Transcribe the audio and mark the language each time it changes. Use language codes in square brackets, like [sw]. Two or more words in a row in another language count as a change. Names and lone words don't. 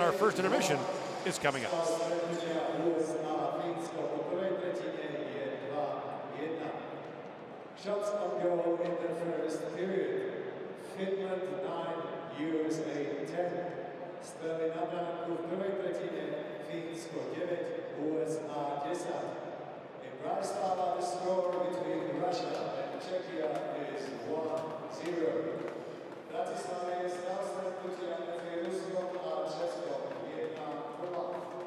[en] Our first intermission is coming up. Shots on goal in the first period. Finland 9, USA 10. [sk] Sterling Abraham v prvej tretine, Fínsko 9, USA 10. [en] In Bratislava, the score between Russia and Czechia is 1-0. [sk] Bratislava je stav stretnutia medzi Ruskom a Českom 1-2.